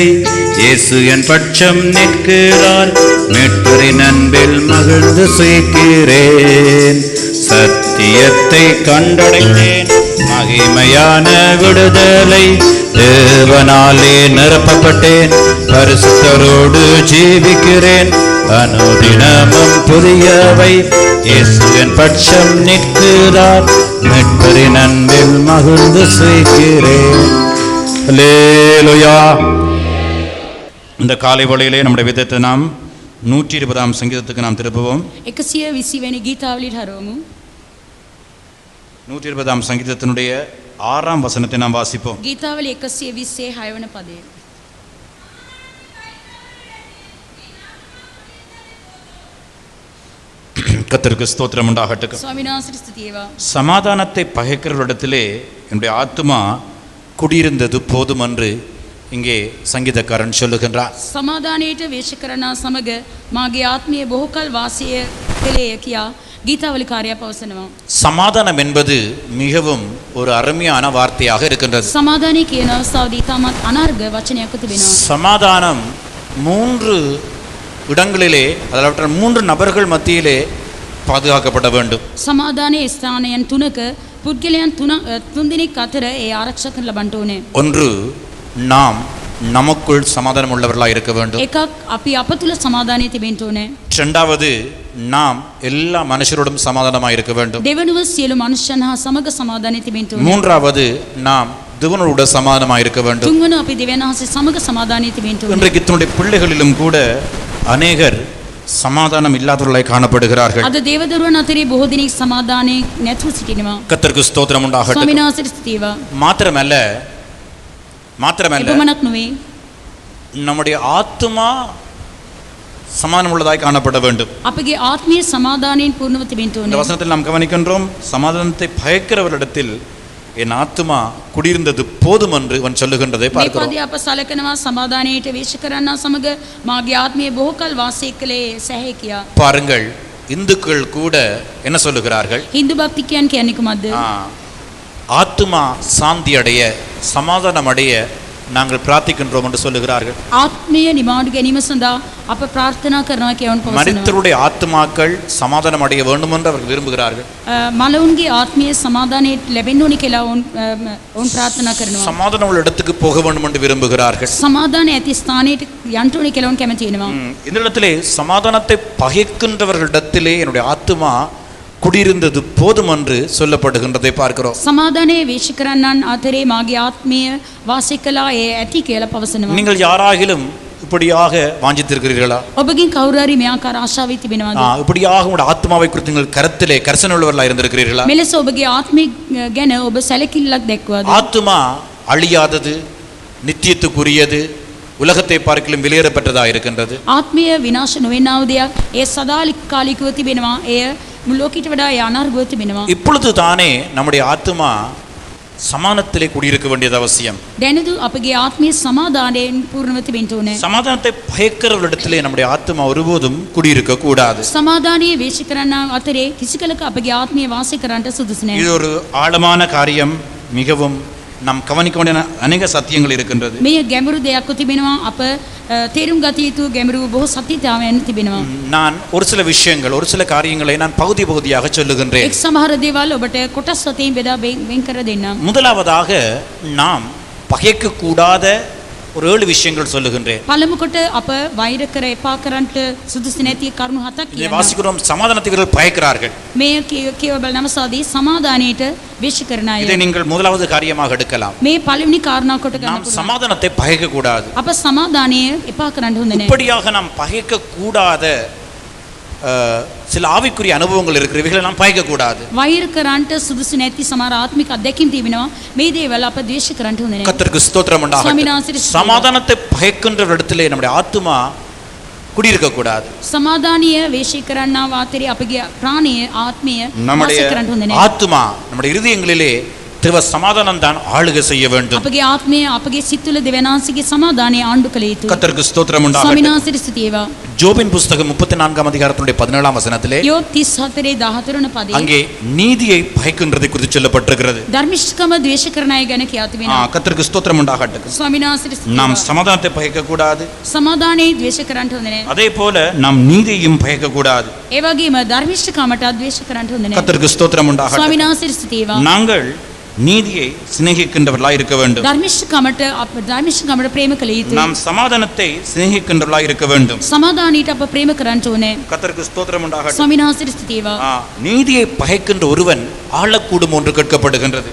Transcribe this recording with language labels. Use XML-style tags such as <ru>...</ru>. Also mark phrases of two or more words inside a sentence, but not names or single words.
<ta>இயேசு என் பட்சம் நிற்கிறார், மீட்பரின் அன்பில் மகிழ்ந்து சேர்க்கிறேன், சத்தியத்தை கண்டடைந்தேன், மகிமையான விடுதலை தேவனாலே நிரப்பப்பட்டேன், பரிசுத்தரோடு ஜீவிக்கிறேன், அனுதினமும் புதியவை இயேசு என் பட்சம் நிற்கிறார், மீட்பரின் அன்பில் மகிழ்ந்து சேர்க்கிறேன். அல்லேலூயா. இந்த காலை வேளையிலே நம்முடைய விதத்தை நாம் 120ஆம் சங்கீதத்துக்கு நாம் திருப்புவோம்.</ta> <si>120 වෙනි ගීතාවලියට හරවමු.</si> <ta>120ஆம் சங்கீதத்தினுடைய 6ஆம் வசனத்தை நாம் வாசிப்போம்.</ta> <si>ගීතාවලිය 120 6 වන පදය.</si> <ta>கர்த்தருக்கு ஸ்தோத்திரம் உண்டாகட்டும்.</ta> <si>ස්වාමීන් වහන්සේට ස්තුති වේවා.</si> <ta>சமாதானத்தை பகைக்கிறவரிடத்திலே என்னுடைய ஆத்துமா குடியிருந்தது போதும் என்று இங்கே சங்கீதக்காரன் சொல்லுகின்றார்.</ta> <si>සමාදානයට වේශ කරනා සමග මාගේ ආත්මය බොහෝ කල වාසය කළේය කියා ගීතාවලිකාරයා පවසනවා.</si> <ta>சமாதானம் என்பது மிகவும் ஒரு அருமையான வார்த்தையாக இருக்கின்றது.</ta> <si>සමාදානය කියන අවස්ථාවදී තාමත් අනර්ග වචනයක් තිබෙනවා.</si> <ta>சமாதானம் 3 இடங்களிலே, அதாவது 3 நபர்கள் மத்தியிலே பாதுகாக்கப்பட வேண்டும்.</ta> <si>සමාදානයේ ස්ථානයන් 3ක පුද්ගලයන් 3 දෙනෙක් අතර ඒ ආරක්ෂා කරලා ලබන්න ඕනේ.</si> <ta>ஒன்று, நாம் நமக்குள் சமாதானம் உள்ளவர்களாக இருக்க வேண்டும்.</ta> <si>එකක් අපි අප තුල සමාදානය තිබෙන්න ඕනේ.</si> <ta>இரண்டாவது, நாம் எல்லா மனுஷரோடும் சமாதானமாக இருக்க வேண்டும்.</ta> <si>දෙවනුව සියලු මනුෂ්‍යයන් හා සමග සමාදානය තිබෙන්න ඕනේ.</si> <ta>மூன்றாவது, நாம் தேவனோடு சமாதானமாக இருக்க வேண்டும்.</ta> <si>තුන්වන අපි දෙවියන් වහන්සේ සමග සමාදානය තිබෙන්න ඕනේ.</si> <ta>இன்றைக்கு தன்னுடைய பிள்ளைகளிலும் கூட அநேகர் சமாதானம் இல்லாதவர்களாய் காணப்படுகிறார்கள்.</ta> <si>අද දේවදරුවන් අතරේ බොහෝ දෙනෙක් සමාදානයේ නැතුව සිටිනවා.</si> <ta>கர்த்தருக்கு ஸ்தோத்திரம் உண்டாகட்டும்.</ta> <si>ස්වාමීන් වහන්සේට ස්තුති වේවා.</si> <ta>மாத்திரமல்ல</ta> <si>එපමණක් නෙවෙයි,</si> <ta>நம்முடைய ஆத்துமா சமாதானம் உள்ளதாய் காணப்பட வேண்டும்.</ta> <si>අපගේ ආත්මීය සමාදානයෙන් පූර්ණව තිබෙන්න</si> <ta>இந்த</ta> <si>ඕනේ.</si> <ta>வசனத்தில் நாம் கவனிக்கின்றோம், சமாதானத்தை பயக்கிறவரிடத்தில் என் ஆத்துமா குடியிருந்தது போதும் என்று அவன் சொல்லுகின்றதை</ta> <si>මේ</si> <ta>பார்க்கிறோம்.</ta> <si>පදේ අප සලකනවා සමාදානයට වේශ කරනා සමග මාගේ ආත්මය බොහෝ කල වාසය කළේ සැහැ කියා.</si> <ta>பாருங்கள், இந்துக்கள் கூட என்ன சொல்லுகிறார்கள்?</ta> <si>හින්දු භක්තිකයන් කියන්නේ කුමක්ද?</si> <ta>ஆத்துமா சாந்தி அடைய, சமாதானம் அடைய நாங்கள் பிரார்த்திக்கின்றோம் என்று சொல்லுகிறார்கள்.</ta> <si>ආත්මය නිමාඩු ගැනීම සඳහා අප ප්‍රාර්ථනා කරනවා කියවන පවසනවා.</si> <ta>மனிதருடைய ஆத்துமாக்கள் சமாதானம் அடைய வேண்டும் என்று அவர்கள் விரும்புகிறார்கள்.</ta> <si>මලවුන්ගේ ආත්මීය සමාදානයට ලැබෙන්න ඕනි කියලා ඔවුන් ප්‍රාර්ථනා කරනවා.</si> <ta>சமாதானம் உள்ள இடத்துக்கு போக வேண்டும் என்று விரும்புகிறார்கள்.</ta> <si>සමාදාන ඇති ස්ථානයට යන්න ඕනි කියලා ඔවුන් කැමති වෙනවා.</si> <ta>இந்த இடத்திலே சமாதானத்தை பகைக்கின்றவர்களிடத்திலே என்னுடைய ஆத்துமா குடியிருந்தது போதும் என்று சொல்லப்படுகின்றதை பார்க்கிறோம்.</ta> <si>සමාදානයේ වේශ කරන්නන් අතරේ මාගේ ආත්මය වාසය කළා ඒ ඇති කියලා පවසනවා.</si> <ta>நீங்கள் யாராகிலும் இப்படியாக வாஞ்சித்திருக்கிறீர்களா?</ta> <si>ඔබගෙන් කවුරු හරි මේ ආකාර ආශාවෙ තිබෙනවද?</si> <ta>இப்படியாக உங்களுடைய ஆத்மாவை குறித்து நீங்கள் கருத்திலே கரிசனை உள்ளவர்களாக இருந்திருக்கிறீர்களா?</ta> <si>මෙලෙස ඔබගේ ආත්මය ගැන ඔබ සැලකිල්ලක් දැක්වද?</si> <ta>ஆத்துமா அழியாதது, நித்தியத்துக்குரியது, உலகத்தை பார்க்கிலும் வெளியேறப்பட்டதாக இருக்கின்றது.</ta> <si>ආත්මය විනාශ නොවෙනව දෙයක්, ඒ සදාකාලිකව තිබෙනවා, එය මුළු ලෝකෙට වඩා අනර්ගව තිබෙනවා.</si> <ta>இப்பொழுது தானே நம்முடைய ஆத்துமா சமாதானத்திலே குடியிருக்க வேண்டியது அவசியம்.</ta> <si>දැනදු අපගේ ආත්මය සමාදානයෙන් පූර්ණව තිබෙන්න ඕනේ.</si> <ta>சமாதானத்தை பயக்கிறவரிடத்திலே நம்முடைய ஆத்துமா ஒருபோதும் குடியிருக்க கூடாது.</ta> <si>සමාදානයේ වේශ කරන්න අතරේ කිසි කලක අපගේ ආත්මය වාසය කරන්නට සුදුසු නැහැ.</si> <ta>இது ஒரு ஆழமான காரியம், மிகவும் நாம் கவனிக்க வேண்டிய அநேக சத்தியங்கள் இருக்கின்றது.</ta> <si>මේ ගැඹුරු දෙයක් තිබෙනවා, අප තේරුම් ගත යුතු ගැඹුරු බොහෝ සත්‍යතාවයන් තිබෙනවා.</si> <ta>நான் ஒரு சில விஷயங்கள், ஒரு சில காரியங்களை நான் பகுதி பகுதியாக சொல்லுகின்றேன்.</ta> <si>එක් සමහර දේවල් ඔබට කොටස් වශයෙන් බෙදා වෙන් කර දෙන්නම්.</si> <ta>முதலாவதாக நாம் பகைக்க கூடாத ஒரு 7 விஷயங்கள் சொல்லுகின்றேன்.</ta> <si>පළමු කොට අප වෛර කර එපා කරන්නට සුදුසු නැති කරුණු 7ක්</si> <ta>இதை</ta> <si>කියනවා.</si> <ta>வாசிக்கிறோம், சமாதானத்தை இவர்கள் பயக்கிறார்கள்.</ta> <si>මේ කියව බලනම සාදී සමාදානයට වේශ කරන අය.</si> <ta>இதை நீங்கள் முதலாவது காரியமாக எடுக்கலாம்.</ta> <si>මේ පළවෙනි කාරණා කොට ගන්න</si> <ta>நாம்</ta> <si>පුළුවන්.</si> <ta>சமாதானத்தை பகைக்க கூடாது.</ta> <si>අප සමාදානය එපා කරන්න හොඳ නැහැ.</si> <ta>இப்படியாக நாம் பகைக்க கூடாத சில ஆவிக்குரிய அனுபவங்கள் இருக்கிறவைகளை நாம் பகைக்க கூடாது.</ta> <si>වෛර කරන්නට සුදුසු නැති සමහර ආත්මික අත්දැකීම් තිබෙනවා. මේ දේවල් අප ද්වේෂ කරන්න හොඳ නැහැ.</si> <ta>கர்த்தருக்கு ஸ்தோத்திரம் உண்டாகட்டும். சமாதானத்தை பகைக்கின்ற இடத்திலே நம்முடைய ஆத்துமா குடியிருக்க கூடாது.</ta> <si>සමාදානිය වේශ කරන්නා වාතරේ අපගේ ප්‍රාණය ආත්මය වාසය</si> <ta>நம்முடைய</ta> <si>කරන්න හොඳ නැහැ.</si> <ta>ஆத்துமா, நம்முடைய இருதயங்களிலே தேவ சமாதானம் தான் ஆளுகை செய்ய வேண்டும்.</ta> <si>අපගේ ආත්මය අපගේ සිත් තුළ දෙවියන් වහන්සේගේ සමාදානය ආණ්ඩු කළ යුතුයි.</si> <ta>கர்த்தருக்கு ஸ்தோத்திரம்</ta> <si>ස්වාමීන්</si> <ta>உண்டாகட்டும்.</ta> <si>වහන්සේට ස්තුති වේවා.</si> <ta>ஜோபின் புஸ்தகம் 34ஆம் அதிகாரத்தினுடைய 17ஆம் வசனத்திலே</ta> <si>යෝබ් 34 14 පදයේ</si> <ta>அங்கே நீதியை பயக்கின்றதை குறித்து சொல்லப்பட்டிருக்கிறது.</ta> <si>ධර්මිෂ්ඨකම ද්වේෂ කරන අය ගැන කියා තිබෙනවා.</si> <ta>கர்த்தருக்கு ஸ்தோத்திரம் உண்டாகட்டும்.</ta> <si>ස්වාමීන් වහන්සේට ස්තුති</si> <ta>நாம்</ta> <si>වේවා.</si> <ta>சமாதானத்தை பயக்க கூடாது,</ta> <si>සමාදානයේ ද්වේෂ කරන්න හොඳ නැහැ.</si> <ta>அதே போல நாம் நீதியையும் பயக்க கூடாது.</ta> <si>ඒ වගේම ධර්මිෂ්ඨකමට ද්වේෂ කරන්න හොඳ නැහැ.</si> <ta>கர்த்தருக்கு ஸ்தோத்திரம் உண்டாகட்டும்.</ta> <si>ස්වාමීන් වහන්සේට ස්තුති වේවා.</si> <ta>நாங்கள் நீதியை சிநேகிக்கின்றவர்களாய் இருக்க வேண்டும்.</ta> <si>ධර්මිෂ්ඨකමට ප්‍රේම කළ යුතුයි.</si> <ta>நாம் சமாதானத்தை சிநேகிக்கின்றவர்களாய் இருக்க வேண்டும்.</ta> <si>සමාදානයට අප ප්‍රේම කරන්න ඕනේ.</si> <ta>கர்த்தருக்கு ஸ்தோத்திரம் உண்டாகட்டும்.</ta> <si>ස්වාමීන් වහන්සේට ස්තුති වේවා.</si> <ta>நீதியை பயக்கின்ற ஒருவன் ஆளக்கூடும் என்று கேட்கப்படுகின்றது.</ta>